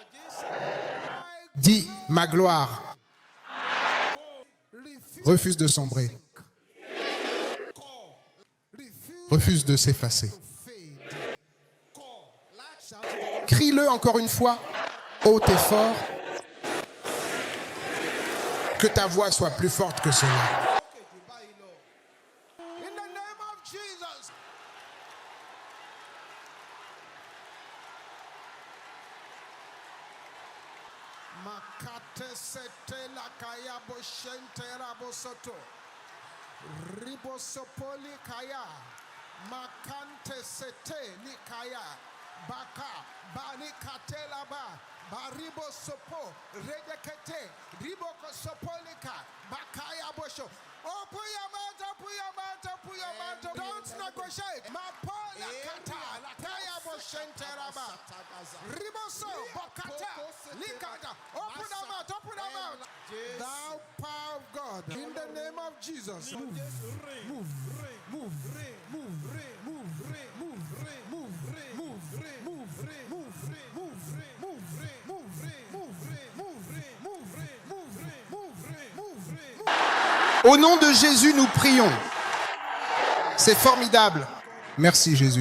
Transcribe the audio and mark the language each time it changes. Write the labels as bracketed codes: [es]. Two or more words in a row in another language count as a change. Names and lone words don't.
[fr] Dis, ma gloire refuse de sombrer, refuse de s'effacer. Crie-le encore une fois, haut et fort, que ta voix soit plus forte que cela. Makate sete la kaya boshente rabosoto. Ribosopoli kaya. Makante sete li kaya. Baka bani katela ba. Baribo sopo redekete. Riboko sopolika. Bakaya bosho. [en] Open your mouth, open your mouth, open your mouth. Don't negotiate. Mapola kata. Kaya boshente raba. Riboso bokata. Likata. Open your mouth, open your mouth. Thou power of God, in the name of Jesus, move, move, move, move, [fr] Au nom de Jésus, nous prions. C'est formidable. Merci Jésus.